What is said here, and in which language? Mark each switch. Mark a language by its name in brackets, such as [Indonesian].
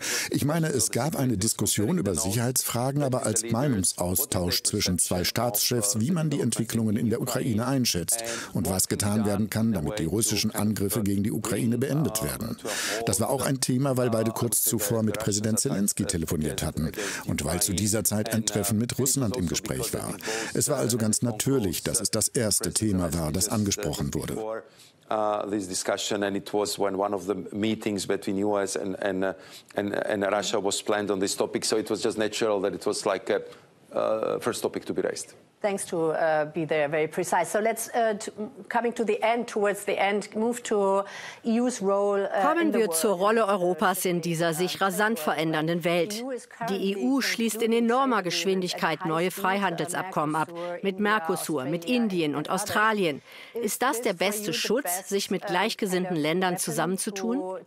[German] Ich meine, es gab eine Diskussion über Sicherheitsfragen, aber als Meinungsaustausch zwischen zwei Staatschefs, wie man die Entwicklungen in der Ukraine einschätzt und was getan werden kann, damit die russischen Angriffe gegen die Ukraine beendet werden. Das war auch ein Thema, weil beide kurz zuvor mit Präsident Zelensky telefoniert hatten und weil zu dieser Zeit ein Treffen mit Russland im Gespräch war. Es war also ganz natürlich, dass es das erste Thema war, das angesprochen wurde. [English] This discussion, and it was when one of the meetings between US and Russia was planned on this topic, so it was just natural that it was like a first topic to be raised. Thanks to be there very precise. So let's coming to the end, towards the end, move to EU's role. [German] Kommen wir zur Rolle Europas in dieser sich rasant verändernden Welt. Die EU schließt in enormer Geschwindigkeit neue Freihandelsabkommen ab mit Mercosur, mit Indien und Australien. Ist das der beste Schutz, sich mit gleichgesinnten Ländern zusammenzutun?